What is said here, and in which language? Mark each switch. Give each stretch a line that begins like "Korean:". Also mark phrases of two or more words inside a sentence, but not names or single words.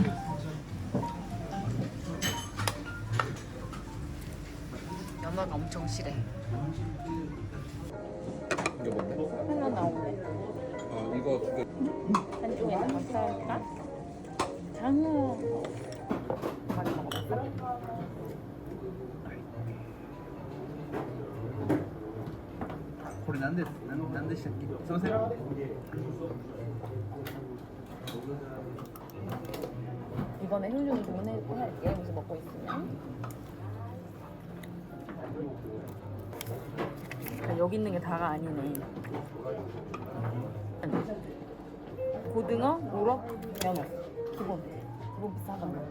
Korean: 연어가 엄청 실해. 이게 뭔데? 하나 나오네. 아, 이거 두 개. 한쪽에서 감사할까? 장어. 많이 먹어봤어?
Japanese: これなんでしたっけ？すいません。
Korean: 이번에 흉흉이 주문해서 여기서 먹고 있으면 여기 있는 게 다가 아니네. 고등어, 우럭, 연어 기본 비싸다.